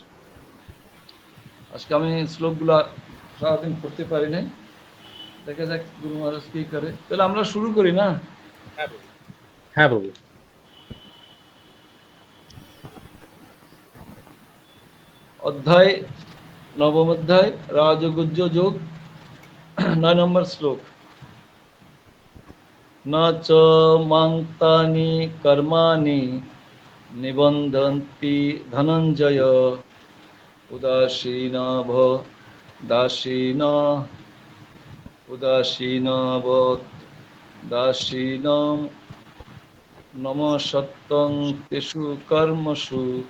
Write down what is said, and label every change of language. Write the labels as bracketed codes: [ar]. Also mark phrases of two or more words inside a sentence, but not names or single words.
[bn] আজকে আমি শ্লোকগুলা সারাদিন পড়তে পারি নাই, দেখা যাক গুরু মহারাজ কি করে। তাহলে আমরা শুরু করি, না? হ্যাঁ প্রভু। অধ্যায় নবম অধ্যায় রাজগুজ্জ যোগ 9 নম্বর শ্লোক। [sa] न च मां तानि कर्माणि निबन्धन्ति धनञ्जय उदासीनव दासीनं नमसत्तं तेषु कर्मसु।